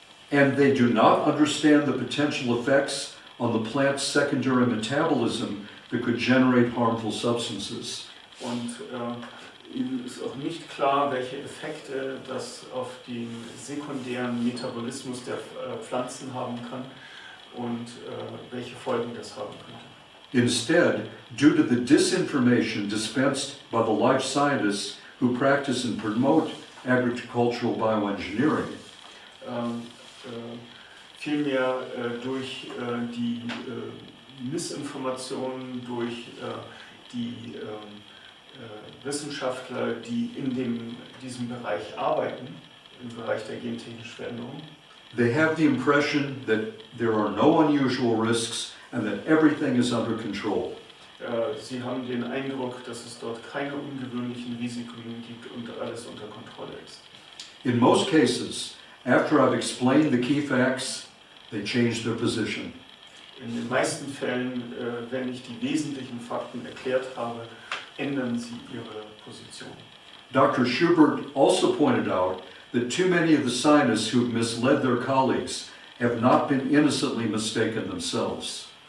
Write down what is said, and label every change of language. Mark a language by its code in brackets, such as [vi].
[en] And they do not understand the potential effects on the plant's secondary metabolism that could generate harmful substances. [de] Und ihnen ist auch nicht klar, welche Effekte das auf den sekundären Metabolismus der Pflanzen haben kann und welche Folgen das haben könnte. [en] Instead, due to the disinformation dispensed by the life scientists who practice and promote agricultural bioengineering, [de] vielmehr durch die Missinformationen, durch die Wissenschaftler, die in diesem Bereich arbeiten, im Bereich der gentechnischen Veränderung. [en] they have the impression that there are no unusual risks and that everything is under control. [de] Sie haben den Eindruck, dass es dort keine ungewöhnlichen Risiken gibt und alles unter Kontrolle ist. [en] In most cases, after I've explained the key facts, they change their position. [de] In den meisten Fällen, wenn ich die wesentlichen Fakten erklärt habe, ändern sie ihre Position. [en] Dr. Schubert also pointed out that too many of the scientists who've misled their colleagues have not been innocently mistaken themselves.